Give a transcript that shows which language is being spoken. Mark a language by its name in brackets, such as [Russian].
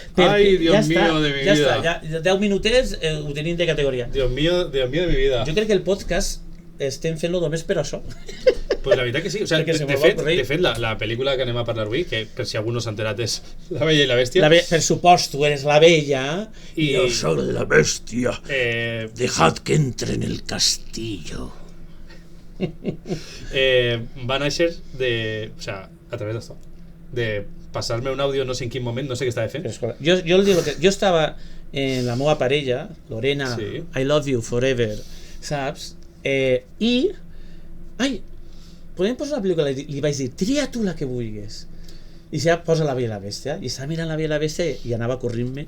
[Spanish] Ai, Dios mío de mi vida. [Catalan] Ja està, 10 minutets ho tenim de categoria. [Spanish] Dios mío de mi vida. [Catalan] Jo crec que el podcast estem fent-lo només per això. Pues la veritat que sí, o sea, de fet la pel·lícula que anem a parlar avui, que per si algú no s'ha enterat és La Bella i la Bèstia. Per supost, tu eres la Bella i [Spanish] jo soy la Bestia. Dejad que entre en el castillo. [Catalan] Va néixer o sea, a través d'això, de passar-me un àudio no sé en quin moment, no sé què estava fent. Jo el dic que jo estava en la meva parella, Lorena, sí. [English] I love you forever, [Catalan] saps? I podem posar una pel·lícula, li vaig dir, tria tu la que vulguis, i ja posa La Bella i la Bèstia, i estava mirant La Bella i la Bèstia i anava corrint-me